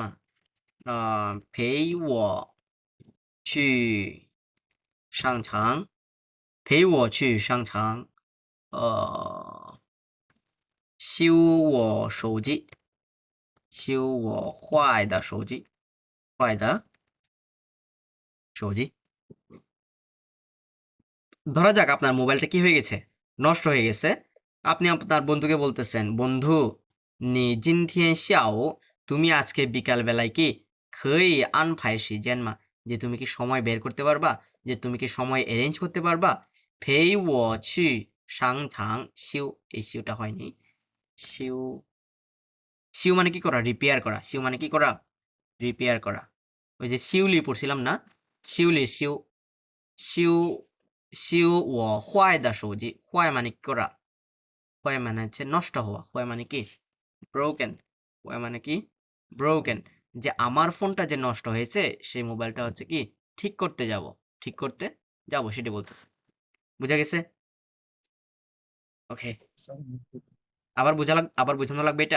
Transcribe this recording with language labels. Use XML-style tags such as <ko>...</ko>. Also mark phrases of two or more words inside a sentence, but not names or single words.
<zh>陪我去商场，陪我去商场，修我手机，修我坏的手机，坏的手机।</zh> <bn>ধরা যাক আপনার মোবাইলটা কি হয়ে গেছে, নষ্ট হয়ে গেছে। আপনি আপনার বন্ধুকে বলতেছেন, বন্ধু</bn> <zh>你今天下午</zh> <bn>তুমি আজকে বিকাল বেলায় কি</bn> <zh>可以安排时间吗?</zh> <bn>যে তুমি কি সময় বের করতে পারবা, যে তুমি কি সময় অ্যারেঞ্জ করতে পারবা?</bn> <zh>陪我去商场修,</zh> <bn>এই শিওটা হয়নি, শিও, শিও মানে কি করা, রিপেয়ার করা, শিও মানে কি করা, রিপেয়ার করা। ওই যে শিউলি পড়ছিলাম না, শিউলি, শিউ, শিউ, শিউ ও</bn> <zh>坏的手机,</zh> <bn>坏 মানে কি করা, 坏মানে হচ্ছে নষ্ট হওয়া, 坏মানে কি ব্রোকেন, 坏মানে কি ব্রোকেন, যে আমার ফোনটা যে নষ্ট হয়েছে সেই মোবাইলটা হচ্ছে কি ঠিক করতে যাব, ঠিক করতে যাব সেটি বলতেছে। বুঝা গেছে? ওকে, আবার বোঝানো লাগবে এটা।</bn>